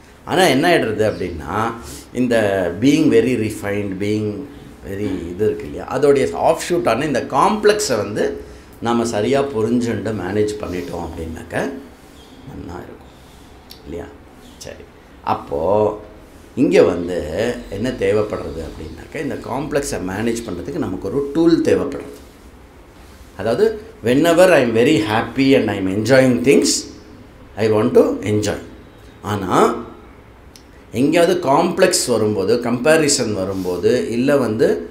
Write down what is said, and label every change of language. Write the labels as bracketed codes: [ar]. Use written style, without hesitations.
[ta] ஆனால் என்ன ஆகிடுறது அப்படின்னா, இந்த [en] being very refined, being very [ta] இது இருக்குது இல்லையா, அதோடைய ஆஃப் ஷூட்டான இந்த காம்ப்ளெக்ஸை வந்து நாம் சரியாக புரிஞ்சுண்டு மேனேஜ் பண்ணிட்டோம் அப்படின்னாக்க நல்லா இருக்கும் இல்லையா? சரி, அப்போது இங்கே வந்து என்ன தேவைப்படுறது அப்படின்னாக்க, இந்த காம்ப்ளெக்ஸை மேனேஜ் பண்ணுறதுக்கு நமக்கு ஒரு டூல் தேவைப்படுறது. அதாவது [en] whenever I am very happy and I am enjoying things, I want to enjoy. [ta] ஆனால் எங்கேயாவது காம்ப்ளெக்ஸ் வரும்போது, கம்பேரிசன் வரும்போது, இல்லை வந்து